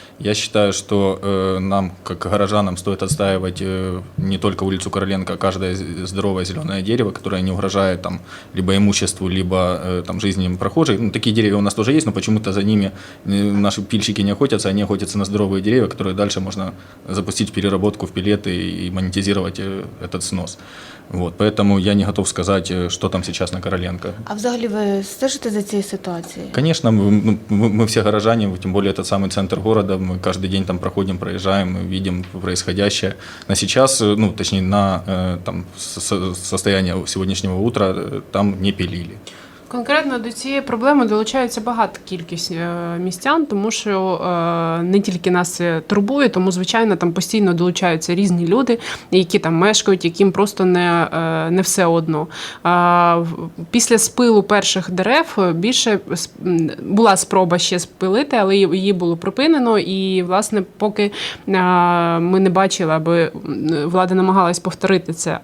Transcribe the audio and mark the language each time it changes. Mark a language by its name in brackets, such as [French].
[Russian] Я считаю, что нам, как горожанам, стоит отстаивать не только улицу Короленко, а каждое здоровое зеленое дерево, которое не угрожает там, либо имуществу, либо жизни прохожих. Такие деревья у нас тоже есть, но почему-то за ними наши пильщики не охотятся, они охотятся на здоровые деревья, которые дальше можно запустить в переработку в пилеты и монетизировать этот снос. Вот, поэтому я не готов сказать, что там сейчас на Короленко. [Ukrainian] А взагалі ви стежите за цією ситуацією? [Russian] Конечно, мы все горожане, тем более это самый центр города, мы каждый день там проходим, проезжаем, мы видим происходящее. На сейчас, точнее на состояние сегодняшнего утра там не пилили. [Ukrainian] Конкретно до цієї проблеми долучається багата кількість містян, тому що не тільки нас це турбує, тому, звичайно, там постійно долучаються різні люди, які там мешкають, яким просто не все одно. Після спилу перших дерев більше була спроба ще спилити, але її було припинено, і, власне, поки ми не бачили, аби влада намагалась повторити це.